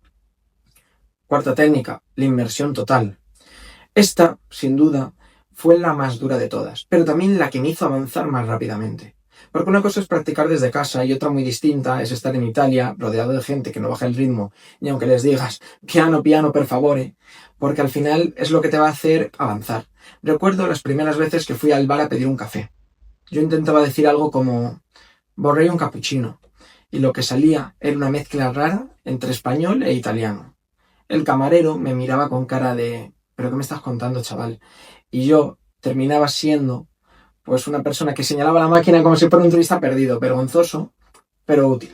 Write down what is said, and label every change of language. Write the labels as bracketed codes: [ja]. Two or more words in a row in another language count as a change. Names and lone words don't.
[es] Cuarta técnica, la inmersión total. Esta, sin duda, fue la más dura de todas, pero también la que me hizo avanzar más rápidamente. Porque una cosa es practicar desde casa y otra muy distinta es estar en Italia, rodeado de gente que no baja el ritmo, ni aunque les digas [it] piano, piano, per favore, [es] porque al final es lo que te va a hacer avanzar. Recuerdo las primeras veces que fui al bar a pedir un café. Yo intentaba decir algo como [it] vorrei un cappuccino, [es] y lo que salía era una mezcla rara entre español e italiano. El camarero me miraba con cara de ¿pero qué me estás contando, chaval? Y yo terminaba siendo pues una persona que señalaba la máquina como si fuera un turista perdido, vergonzoso, pero útil.